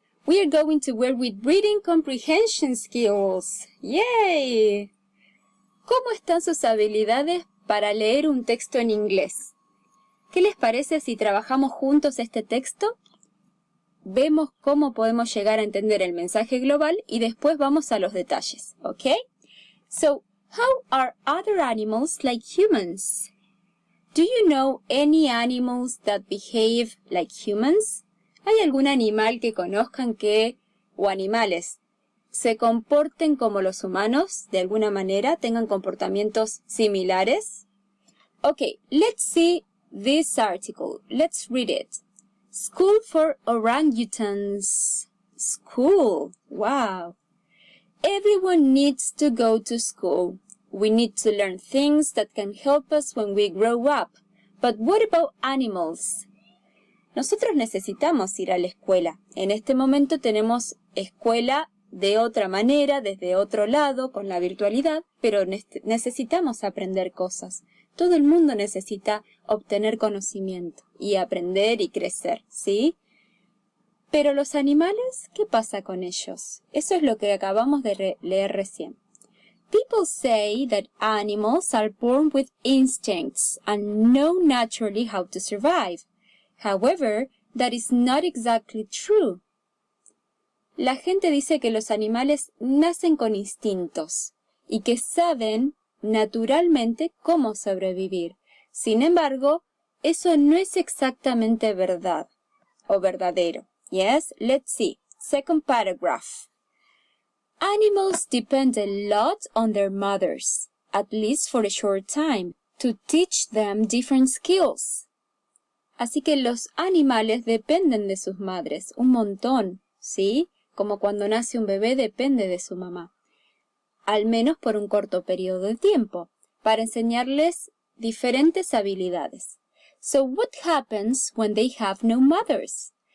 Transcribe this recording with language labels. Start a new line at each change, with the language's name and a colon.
English: We are going to work with reading comprehension skills. ¡Yay!
Spanish: ¿Cómo están sus habilidades para leer un texto en inglés? ¿Qué les parece si trabajamos juntos este texto? Vemos cómo podemos llegar a entender el mensaje global y después vamos a los detalles, ¿ok?
English: So, how are other animals like humans? Do you know any animals that behave like humans?
Spanish: ¿Hay algún animal que conozcan o animales, se comporten como los humanos de alguna manera, tengan comportamientos similares?
English: Okay, let's see this article. Let's read it. School for orangutans. School. Wow. Everyone needs to go to school. We need to learn things that can help us when we grow up. But what about animals?
Spanish: Nosotros necesitamos ir a la escuela. En este momento tenemos escuela de otra manera, desde otro lado, con la virtualidad, pero necesitamos aprender cosas. Todo el mundo necesita obtener conocimiento y aprender y crecer, ¿sí? Pero los animales, ¿qué pasa con ellos? Eso es lo que acabamos de leer recién.
English: People say that animals are born with instincts and know naturally how to survive. However, that is not exactly true.
Spanish: La gente dice que los animales nacen con instintos y que saben naturalmente cómo sobrevivir. Sin embargo, eso no es exactamente verdad o verdadero.
English: Yes, let's see. Second paragraph. Animals depend a lot on their mothers, at least for a short time, to teach them different skills.
Spanish: Así que los animales dependen de sus madres, un montón, ¿sí? Como cuando nace un bebé depende de su mamá. Al menos por un corto periodo de tiempo, para enseñarles diferentes habilidades.
English: So what happens when they have no mothers?